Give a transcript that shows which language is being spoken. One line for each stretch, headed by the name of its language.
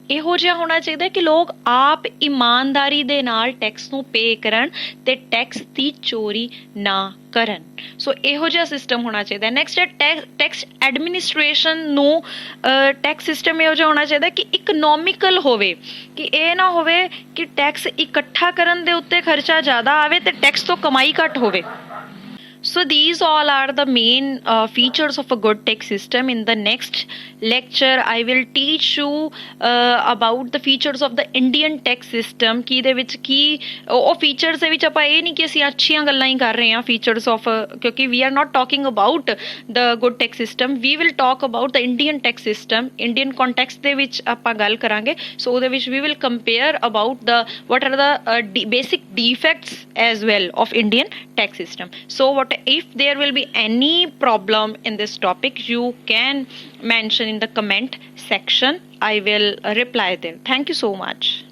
Punjabi: ਇਹੋ ਜਿਹਾ ਹੋਣਾ ਚਾਹੀਦਾ ਕਿ ਲੋਕ ਆਪ ਇਮਾਨਦਾਰੀ ਦੇ ਨਾਲ ਟੈਕਸ ਨੂੰ ਪੇ ਕਰਨ ਤੇ ਟੈਕਸ ਦੀ ਚੋਰੀ ਨਾ ਕਰਨ। ਸੋ ਇਹੋ ਜਿਹਾ ਸਿਸਟਮ ਹੋਣਾ ਚਾਹੀਦਾ। ਨੈਕਸਟ ਹੈ ਟੈਕਸ ਐਡਮਿਨਿਸਟ੍ਰੇਸ਼ਨ ਨੂੰ ਟੈਕਸ ਸਿਸਟਮ ਇਹੋ ਜਿਹਾ ਹੋਣਾ ਚਾਹੀਦਾ ਕਿ ਇਕਨੋਮਿਕਲ ਹੋਵੇ, ਕਿ ਇਹ ਨਾ ਹੋਵੇ ਕਿ ਟੈਕਸ ਇਕੱਠਾ ਕਰਨ ਦੇ ਉੱਤੇ ਖਰਚਾ ਜ਼ਿਆਦਾ ਆਵੇ ਤੇ ਟੈਕਸ ਤੋਂ ਕਮਾਈ ਘੱਟ ਹੋਵੇ।
English: So these all are the main features of a good tax system. In the next lecture, I will teach you about the features of the Indian tax system.
Punjabi: ਕਿ ਦੇ ਵਿੱਚ ਕੀ ਉਹ features ਦੇ ਵਿੱਚ ਆਪਾਂ ਇਹ ਨਹੀਂ ਕਿ ਅਸੀਂ ਅੱਛੀਆਂ ਗੱਲਾਂ ਹੀ ਕਰ ਰਹੇ ਹਾਂ
English: features of,
Punjabi: ਕਿਉਂਕਿ
English: we are not talking about the good tax system. We will talk about the Indian tax system. Indian context
Punjabi: ਦੇ ਵਿੱਚ ਆਪਾਂ ਗੱਲ ਕਰਾਂਗੇ।
English: So
Punjabi: ਉਹਦੇ ਵਿੱਚ
English: we will compare about the what are the basic defects as well of Indian tax system. So if there will be any problem in this topic, you can mention in the comment section. I will reply them. Thank you so much.